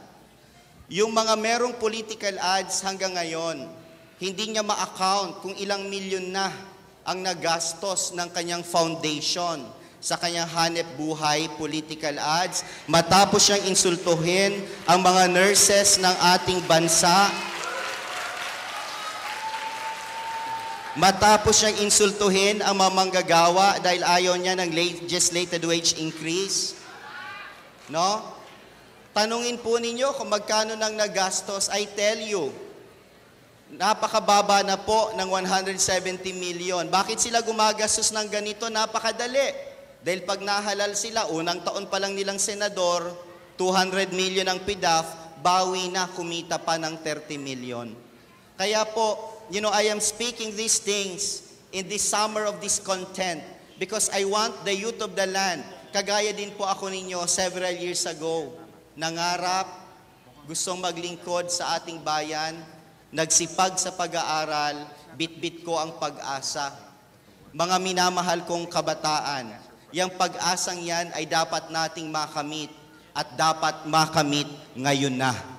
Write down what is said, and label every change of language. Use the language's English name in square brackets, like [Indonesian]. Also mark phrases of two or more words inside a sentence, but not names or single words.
[Filipino] Yung mga merong [English] political ads [Filipino] hanggang ngayon, hindi niya ma-account kung ilang milyon na ang nagastos ng kanyang foundation sa kanyang hanep buhay [English] political ads, [Filipino] matapos siyang insultuhin ang mga nurses ng ating bansa, matapos siyang insultuhin ang mga manggagawa dahil ayaw niya ng [English] legislated wage increase. [Filipino] No? Tanungin po ninyo kung magkano nang nagastos. [English] I tell you, [Filipino] napakababa na po ng 170 million. Bakit sila gumagastos ng ganito? Napakadali. Dahil pag nahalal sila, unang taon pa lang nilang senador, 200 million ang PDAF, bawi na, kumita pa ng 30 million. Kaya po, [English] I am speaking these things in this summer of discontent because I want the youth of the land. [Filipino] Kagaya din po ako ninyo [English] several years ago. [Filipino] Nangarap, gustong maglingkod sa ating bayan, nagsipag sa pag-aaral, bit-bit ko ang pag-asa. Mga minamahal kong kabataan, yung pag-asang yan ay dapat nating makamit at dapat makamit ngayon na.